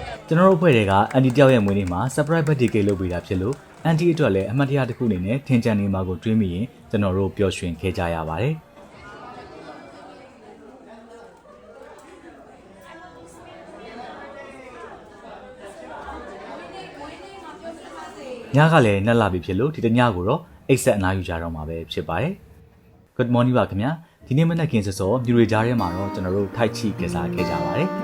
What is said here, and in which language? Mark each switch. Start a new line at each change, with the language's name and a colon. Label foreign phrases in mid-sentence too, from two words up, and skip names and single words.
Burmese: ကျွန်တော်တို့ဖွဲ့တွေကအန်တီတယောက်ရဲ့မွေးနေ့မှာ surprise birthday cake လုပ်ပေးတာဖြစ်လို့အန်တီအတွက်လည်းအမှတ်တရတစ်ခုအနေနဲ့ထင်ကြံနေမှာကိုတွေးမိရင်ကျွန်တော်တို့ပျော်ရွှင်ခဲ့ကြရပါတယ်ညကလည်းနှက်လာပြီဖြစ်လို့ဒီတညကိုတော့အိတ်ဆက်အနားယူကြတော့မှာပဲဖြစ်ပါတယ်
English: Good morning
Burmese: ပါခင်ဗျာဒီနေ့မနက်ခင်းစောစောမြူရီကြားထဲမှာတော့ကျွန်တော်တို့ထိုက်ချီကစားခဲ့ကြပါတယ်